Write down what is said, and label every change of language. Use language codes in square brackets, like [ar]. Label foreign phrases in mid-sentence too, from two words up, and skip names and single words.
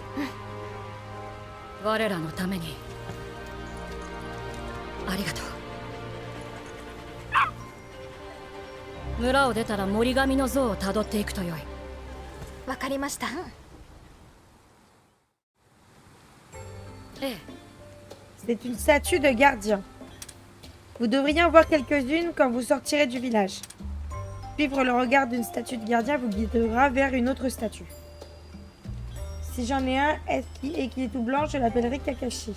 [ja] 我らのためにありがとう。村を出たら森神の像をたどっていくとよい。わかりました。ええ。 [fr] C'est une statue de gardien. Vous devriez en voir quelques-unes quand vous sortirez du village. Suivre le regard d'une statue de gardien vous guidera vers une autre statue. Si j'en ai un et qu'il est tout blanc, je l'appellerai Kakashi.